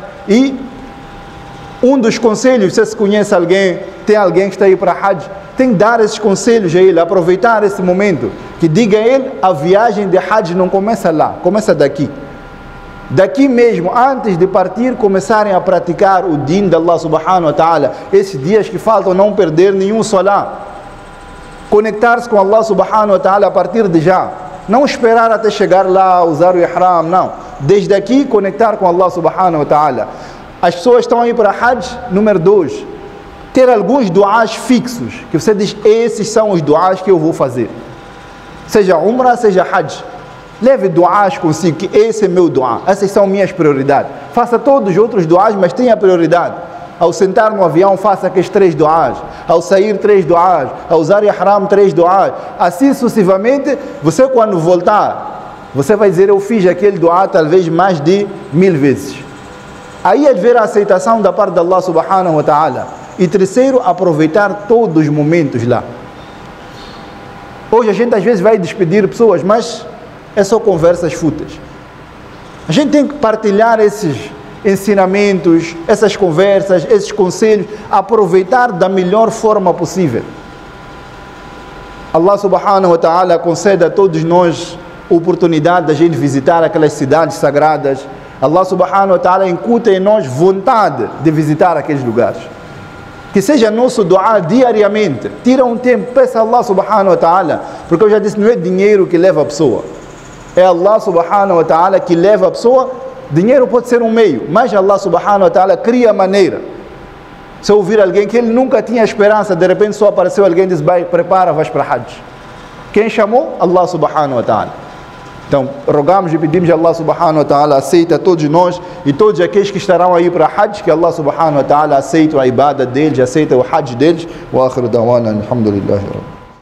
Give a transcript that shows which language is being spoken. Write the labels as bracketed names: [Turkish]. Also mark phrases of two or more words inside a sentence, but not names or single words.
[Portuguese] E um dos conselhos, se conhece alguém, tem alguém que está aí para Hajj, tem que dar esses conselhos a ele, aproveitar esse momento, que diga a ele: a viagem de Hajj não começa lá, começa daqui. Daqui mesmo, antes de partir, começarem a praticar o din de Allah [Arabic] سبحانه وتعالى. [Portuguese] Esses dias que faltam, não perder nenhum solá. Conectar-se com Allah [Arabic] سبحانه وتعالى [Portuguese] a partir de já. Não esperar até chegar lá, usar o ihram, não. Desde aqui, conectar com Allah [Arabic] سبحانه وتعالى. [Portuguese] As pessoas estão aí para Hajj, número 2. ter alguns duás fixos, que você diz, esses são os duás que eu vou fazer. Seja Umrah, seja Hajj. Leve duás consigo, que esse é meu duá, essas são minhas prioridades. Faça todos os outros duás, mas tenha prioridade. Ao sentar no avião, faça aqueles 3 duás. Ao sair, 3 duás. Ao usar ihram, 3 duás. Assim sucessivamente, você quando voltar, você vai dizer, eu fiz aquele duá talvez mais de 1000 vezes. Aí é de ver a aceitação da parte de Allah [Arabic] سبحانه وتعالى. [Portuguese] E terceiro, aproveitar todos os momentos lá. Hoje a gente às vezes vai despedir pessoas, mas é só conversas fúteis. A gente tem que partilhar esses ensinamentos, essas conversas, esses conselhos, aproveitar da melhor forma possível. Allah [Arabic] سبحانه وتعالى [Portuguese] concede a todos nós a oportunidade de a gente visitar aquelas cidades sagradas. Allah [Arabic] سبحانه وتعالى [Portuguese] incuta em nós vontade de visitar aqueles lugares. Que seja nosso duá diariamente. Tira um tempo, peça a Allah [Arabic] سبحانه وتعالى, [Portuguese] porque eu já disse, não é dinheiro que leva a pessoa. É Allah [Arabic] سبحانه وتعالى [Portuguese] que leva a pessoa. Dinheiro pode ser um meio, mas Allah [Arabic] سبحانه وتعالى [Portuguese] cria maneira. Se eu ouvir alguém que ele nunca tinha esperança, de repente só apareceu alguém e diz, vai, prepara, vais para Hajj. Quem chamou? [Arabic] الله سبحانه وتعالى. [Portuguese] Então, rogamos e pedimos a Allah [Arabic] سبحانه وتعالى [Portuguese] aceita todos nós e todos aqueles que estarão aí para Hajj, que Allah [Arabic] سبحانه وتعالى [Portuguese] aceita a ibada deles, aceita o Hajj deles. [Arabic] وآخر دعوانا، الحمد لله رب العالمين.